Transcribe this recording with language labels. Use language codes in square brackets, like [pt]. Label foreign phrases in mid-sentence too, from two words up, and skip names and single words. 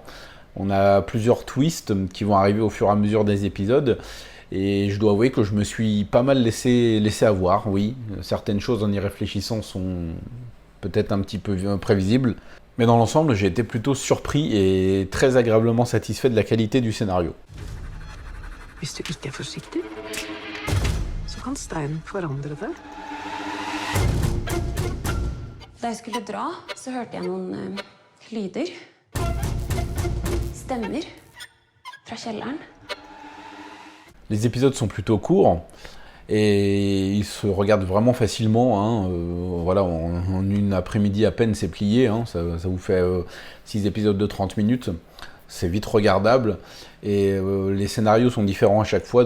[fr] On a plusieurs twists qui vont arriver au fur et à mesure des épisodes. Et je dois avouer que je me suis pas mal laissé avoir, oui. Certaines choses en y réfléchissant sont peut-être un petit peu prévisibles. Mais dans l'ensemble, j'ai été plutôt surpris et très agréablement satisfait de la qualité du scénario. [no] Hvis du ikke er forsiktig, så kan steinen forandre deg. Da jeg skulle dra, så hørte jeg noen lyder. Stemmer fra kjelleren. [fr] Les épisodes sont plutôt courts et ils se regardent vraiment facilement. Voilà, en une après-midi à peine c'est plié. Ça vous fait 6 épisodes de 30 minutes. C'est vite regardable et les scénarios sont différents à chaque fois.